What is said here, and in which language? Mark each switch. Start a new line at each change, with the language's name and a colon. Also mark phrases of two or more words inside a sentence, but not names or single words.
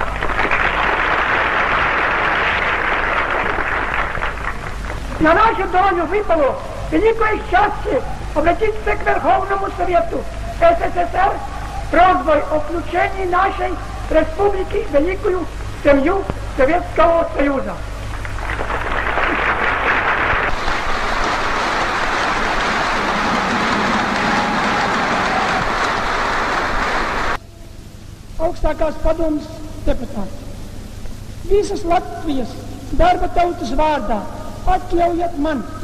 Russian: На нашу долю выпало великое счастье обратиться к Верховному Совету СССР с просьбой о включении нашей республики в великую семью Советского Союза.
Latvian: Augstākās padomes deputāti, visas Latvijas darba tautas vārdā atļaujiet man